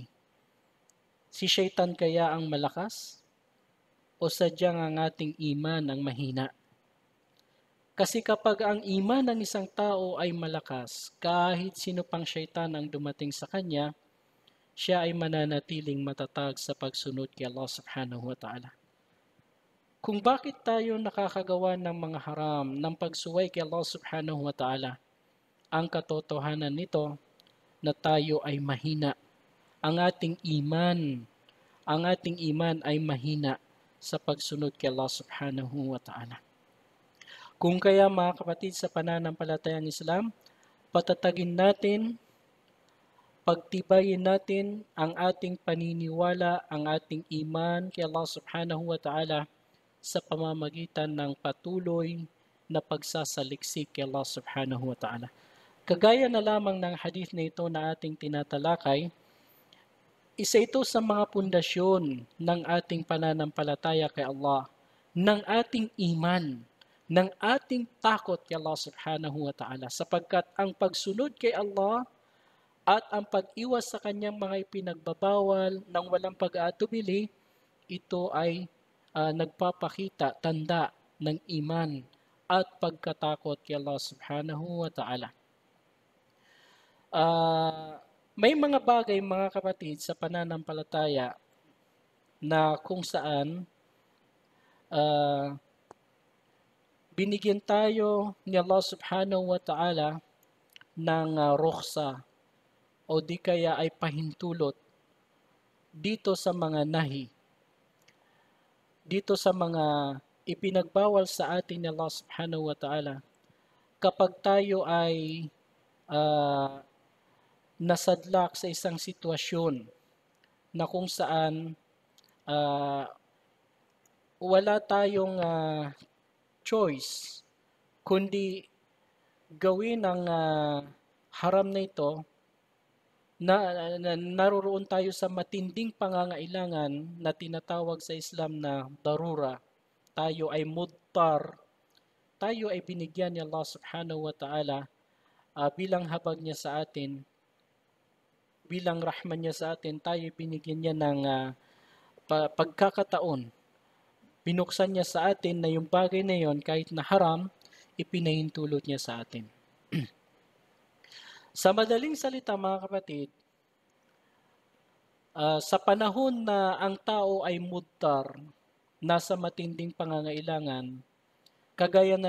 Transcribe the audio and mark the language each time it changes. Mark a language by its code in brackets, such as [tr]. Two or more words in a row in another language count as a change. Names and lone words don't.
[tl] Si Shaitan kaya ang malakas? O sadyang ang ating iman ang mahina? Kasi kapag ang iman ng isang tao ay malakas, kahit sino pang Shaitan ang dumating sa kanya, siya ay mananatiling matatag sa pagsunod kay Allah [ar] سبحانه وتعالى. [tl] Kung bakit tayo nakakagawa ng mga haram, ng pagsuway kay Allah [ar] سبحانه وتعالى, [tl] ang katotohanan nito na tayo ay mahina. Ang ating iman ay mahina sa pagsunod kay Allah [ar] سبحانه وتعالى. [tl] Kung kaya mga kapatid sa pananampalatayang Islam, patatagin natin, pagtibayin natin ang ating paniniwala, ang ating iman kay Allah [ar] سبحانه وتعالى [tl] sa pamamagitan ng patuloy na pagsasaliksik kay Allah [ar] سبحانه وتعالى. [tl] Kagaya na lamang ng hadith na ito na ating tinatalakay, isa ito sa mga pundasyon ng ating pananampalataya kay Allah, ng ating iman, ng ating takot kay Allah [ar] سبحانه وتعالى, [tl] sapagkat ang pagsunod kay Allah at ang pag-iwas sa kanyang mga ipinagbabawal ng walang pag-aatubili, ito ay nagpapakita, tanda ng iman at pagkatakot kay Allah [ar] سبحانه وتعالى. [tl] May mga bagay, mga kapatid, sa pananampalataya na kung saan binigyan tayo ni Allah [ar] سبحانه وتعالى [tl] ng rukhsa o di kaya ay pahintulot dito sa mga nahi, dito sa mga ipinagbawal sa atin ni Allah [ar] سبحانه وتعالى. [tl] Kapag tayo ay nasadlak sa isang sitwasyon na kung saan wala tayong choice kundi gawin ang haram na ito, naroon tayo sa matinding pangangailangan na tinatawag sa Islam na darura. Tayo ay mudtar, tayo ay binigyan ni Allah [ar] سبحانه وتعالى [tl] bilang habag niya sa atin, bilang rahman niya sa atin, tayo binigyan niya ng pagkakataon. Binuksan niya sa atin na yung bagay na yon, kahit na haram, ipinahintulot niya sa atin. Sa madaling salita, mga kapatid, sa panahon na ang tao ay mudtar, nasa matinding pangangailangan, kagaya na